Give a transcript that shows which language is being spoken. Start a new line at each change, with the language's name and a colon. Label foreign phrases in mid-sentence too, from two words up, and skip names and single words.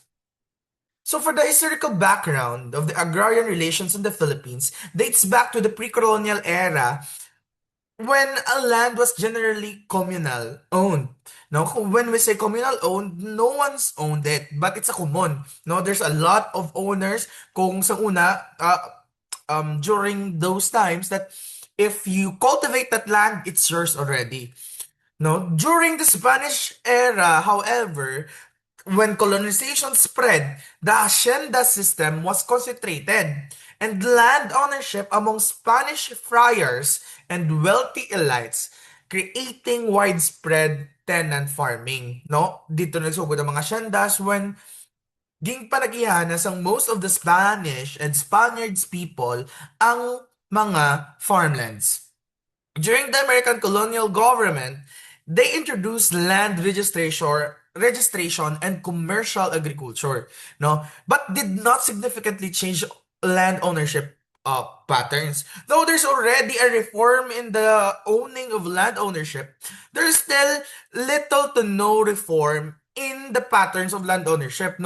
English: So, for the historical background of the agrarian relations in the Philippines dates back to the pre-colonial era when a land was generally communal owned. Now, when we say communal owned, no one's owned it, but it's a common. No, there's a lot of owners.
Hiligaynon: Kung sa una,
English: during those times that if you cultivate that land, it's yours already. No, during the Spanish era, however, when colonization spread, the hacienda system was concentrated, and land ownership among Spanish friars and wealthy elites, creating widespread tenant farming.
Hiligaynon: No, dito nagsugod ang mga haciendas when ging panagihanas ang
English: most of the Spanish and Spaniards people
Hiligaynon: ang mga farmlands.
English: During the American colonial government, they introduced land registration and commercial agriculture, no, but did not significantly change land ownership patterns. Though there's already a reform in the owning of land ownership, there's still little to no reform in the patterns of land ownership.